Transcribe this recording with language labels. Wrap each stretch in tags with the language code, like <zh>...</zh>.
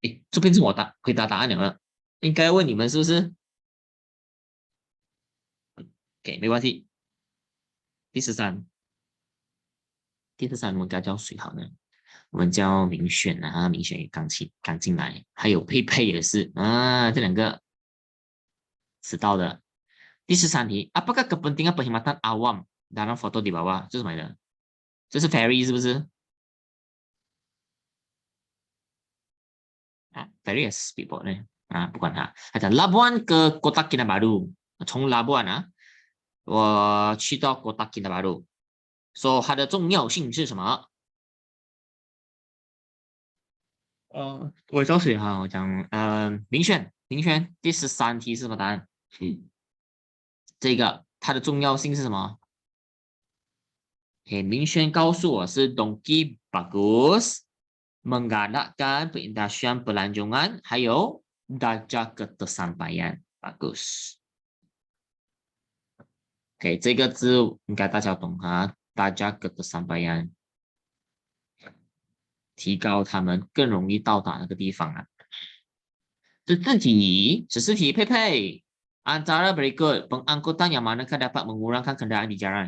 <zh>这边是我回答答案了吗？应该问你们是不是？OK，没关系。第13，我们该叫谁好呢？我们叫明选啊，明选也刚进来，还有佩佩也是啊，这两个迟到的。第13题，</zh> <ms>apakah kepentingan perkhidmatan awam dalam foto di bawah？</ms> <zh>这是什么的？这是 ferry 是不是？ ferry 也是 speedboat 呢？不管它。它讲</zh> <ms>Labuan ke Kota Kinabalu，</ms> <zh>从 Labuan 我去到 Kota Kinabalu，说它的重要性是什么？我找谁哈？我讲明选，第13题是什么答案？这个它的重要性是什么？明轩告诉我是</zh> <ms>Donkey bagus menggalakkan perindustrian pelancongan，</ms> <zh>还有</zh> <ms>darjah ketersampaian bagus。</ms> <zh>这个字应该大家懂啊，</zh> <ms>darjah ketersampaian，</ms> <zh>提高他们更容易到达那个地方啊。 14题，佩佩。</zh> <ms>Antara berikut pengangkutan yang manakah dapat mengurangkan kendaraan di jalan？</ms>